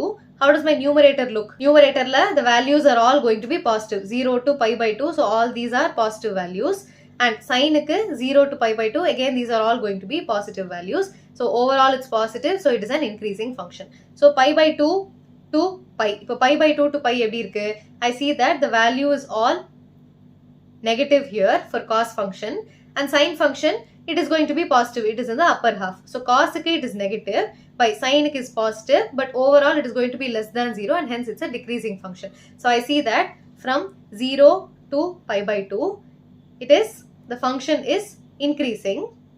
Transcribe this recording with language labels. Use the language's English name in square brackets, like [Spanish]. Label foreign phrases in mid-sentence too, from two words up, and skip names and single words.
[English] How does my numerator look? Numerator la the values are all going to be positive. 0 to pi by 2. So all these are positive values. And sin ku 0 to pi by 2. Again these are all going to be positive values. So overall it's positive. So it is an increasing function. So pi by 2 to pi. இப்போ pi by 2 to pi [Tamil] எப்படி இருக்கு? [English] I see that the value is all negative here for cos function, and sin function, it is going to be positive. It is in the upper half. So cos it is negative, by sin it is positive, but overall it is going to be less than 0, and hence it's a decreasing function. So I see that from 0 to pi by 2, the function is increasing.